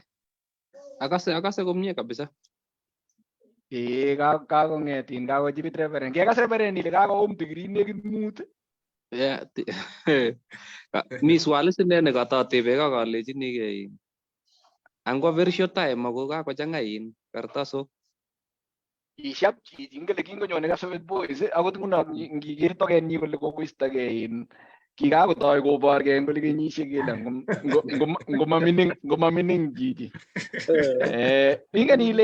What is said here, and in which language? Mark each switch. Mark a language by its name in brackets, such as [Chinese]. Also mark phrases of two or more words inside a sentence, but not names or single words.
[Kalenjin] akase komie kabisa kakong'etin kakochibit Reverend kekas Reverend ile kakoum degree nekit mut mi swali sine nekatotebe kakalechini angwa [English] very short time [Kalenjin] ako kakochang'a kartasok ishap chichi ngele kingonyone Kapsabet Boys akot nguno ngiker tokenyi kole kokoistogei kikakotoi koborgei kole kenyisiek kele ngomamining chichi ingen ile